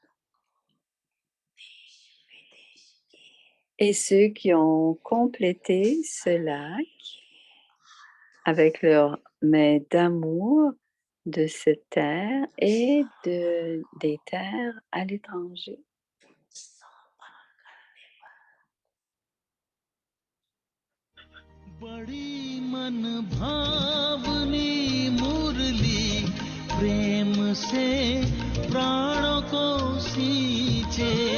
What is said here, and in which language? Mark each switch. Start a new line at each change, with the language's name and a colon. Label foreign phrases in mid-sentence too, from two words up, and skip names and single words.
French: Et ceux qui ont complété ce lac avec leurs mains d'amour de cette terre et des terres à l'étranger.
Hindi: बड़ी मन भावनी मुरली प्रेम से प्राणों को सींचे